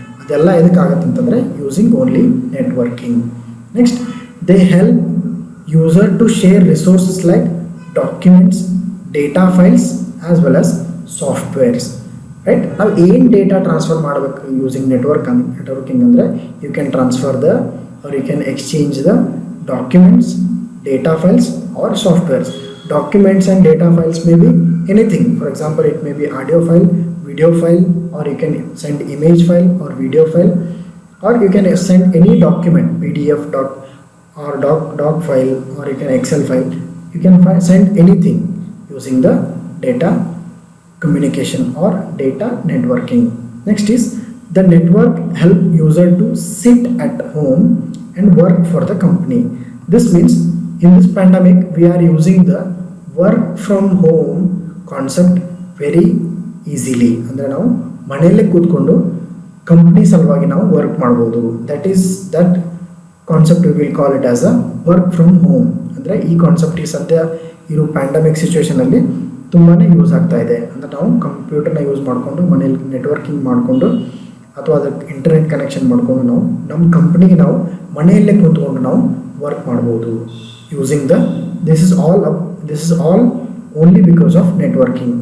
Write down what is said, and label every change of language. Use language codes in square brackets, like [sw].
[kn] ಅದೆಲ್ಲ ಎದಕ್ಕಾಗತ್ತೆ ಅಂತಂದರೆ [en] Using only networking. Next, they help user to share resources like documents, data files as well as softwares, right. [kn] ನಾವು ಏನು data transfer ಮಾಡಬೇಕು [en] Using networking ಅಂದರೆ you can transfer the or you can exchange the documents, data files or softwares. Documents and data files may be anything. For example, it may be audio file, video file, or you can send image file or video file, or you can send any document, PDF or doc file, or you can Excel file. You can send anything using the data communication or data networking. Next is, the network help user to sit at home and work for the company. This means in this pandemic we are using the work from home concept very easily. [kn] ಅಂದರೆ ನಾವು ಮನೆಯಲ್ಲೇ ಕೂತ್ಕೊಂಡು company ಸಲುವಾಗಿ ನಾವು work ಮಾಡ್ಬೋದು. [en] That concept we will call it as a work from home. [kn] ಅಂದರೆ ಈ concept ಈ ಸದ್ಯ ಇರೋ ಪ್ಯಾಂಡಮಿಕ್ ಸಿಚುವೇಷನಲ್ಲಿ ತುಂಬಾ ಯೂಸ್ ಆಗ್ತಾ ಇದೆ. ಅಂದರೆ ನಾವು ಕಂಪ್ಯೂಟರ್ನ ಯೂಸ್ ಮಾಡಿಕೊಂಡು ಮನೇಲಿ ನೆಟ್ವರ್ಕಿಂಗ್ ಮಾಡಿಕೊಂಡು ಅಥವಾ ಅದಕ್ಕೆ ಇಂಟರ್ನೆಟ್ ಕನೆಕ್ಷನ್ ಮಾಡಿಕೊಂಡು ನಾವು ನಮ್ಮ ಕಂಪ್ನಿಗೆ ನಾವು ಮನೆಯಲ್ಲೇ ಕೂತ್ಕೊಂಡು ನಾವು ವರ್ಕ್ ಮಾಡ್ಬೋದು [en] Using this is all only because of networking.